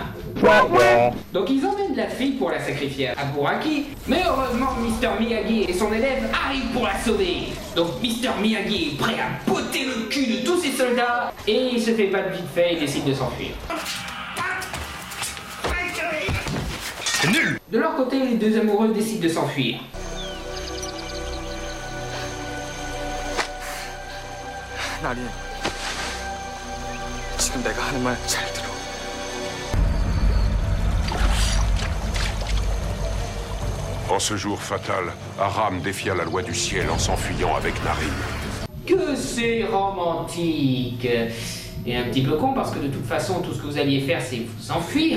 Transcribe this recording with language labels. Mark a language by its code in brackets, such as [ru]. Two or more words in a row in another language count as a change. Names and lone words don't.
[fr] Donc ils emmènent la fille pour la sacrifier à Buraki, mais heureusement Mr Miyagi et son élève arrivent pour la sauver. Donc Mr Miyagi est prêt à botter le cul de tous ses soldats, et il se fait pas de vite fait et décide de s'enfuir. Nul. De leur côté, les deux amoureux décident de s'enfuir. [ko] 나린, 지금 내가 하는 말 잘 들어. [fr] En ce jour fatal, Aram défia la loi du ciel en s'enfuyant avec Narin. Que c'est romantique. Et un petit peu con parce que de toute façon, tout ce que vous alliez faire, c'est vous enfuir.